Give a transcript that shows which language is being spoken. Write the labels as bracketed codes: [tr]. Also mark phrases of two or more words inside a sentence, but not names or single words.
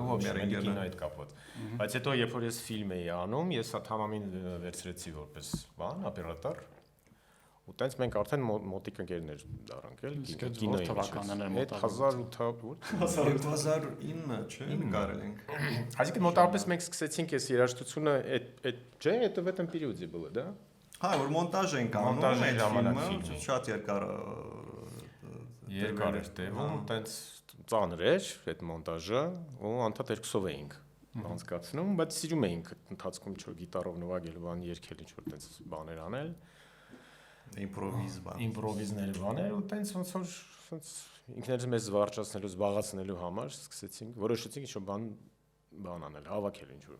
[hy] ու ոբշենի կինո այդ կապված։ Բայց հետո երբ որ ես ֆիլմ էի անում, ես թամամին վերցրեցի որպես բան, օպերատոր։ Ու տենց մենք արդեն մոտիկ ընկերներ դառանք էլ կինոյի թվականն էր մոտավորապես 2009, չէ՞, նկարել ենք։ Այսինքն մոտավորապես մենք սկսեցինք այս երաժշտությունը այդ չէ, [ru] это в этом периоде было, да? [hy] Հա, որ մոնտաժ ենք անում, այդ ֆիլմը շատ երկար էր տևում, տենց ծանր էր այդ մոնտաժը, ու անդադ երկուսով էինք անցկացնում, բայց սիրում էինք ընթացքում ինչ-որ գիտարով նվագել, բան երգել, ինչ-որ տենց բաներ անել։ Իմպրովիզներ բաներ ու տենց ոնց որ ինքներս մեզ զվարճացնելու, զբաղացնելու համար սկսեցինք, որոշեցինք ինչ-որ բան անել, հավաքել ինչ-որ։